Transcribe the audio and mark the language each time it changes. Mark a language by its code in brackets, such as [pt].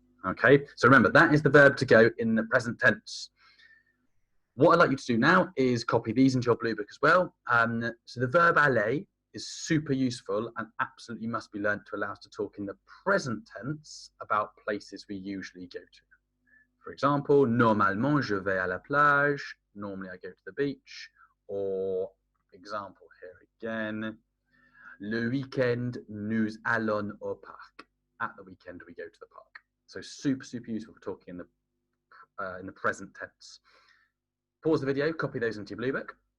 [en] Okay, so remember, that is the verb to go in the present tense. What I'd like you to do now is copy these into your blue book as well. So the verb aller is super useful and absolutely must be learned to allow us to talk in the present tense about places we usually go to. For example, [fr] normalement je vais à la plage. [en] Normally I go to the beach. Or example here again, [fr] le weekend nous allons au parc. [en] At the weekend we go to the park. So super, super useful for talking in the present tense. Pause the video, copy those into your blue book.